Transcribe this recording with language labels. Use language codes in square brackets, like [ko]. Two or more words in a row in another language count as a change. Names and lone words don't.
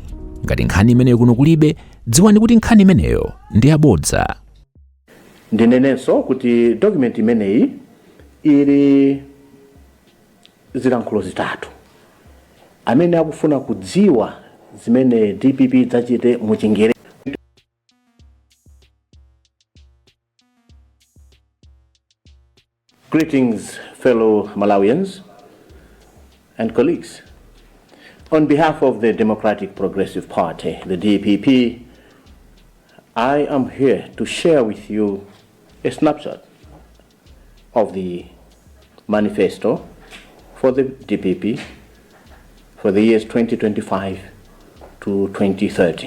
[ny] Ngati nkhani imeneyo kuno kulibe, dziwani kuti nkhani imeneyo ndi yabodza. Ndinenenso kuti document imeneyi ili zilankhulo zitatu. Amene akufuna kudziwa zimene DPP zachite mu Chingerezi. [en] Greetings, fellow Malawians and colleagues. On behalf of the Democratic Progressive Party, the DPP, I am here to share with you a snapshot of the manifesto for the DPP for the years 2025 to 2030.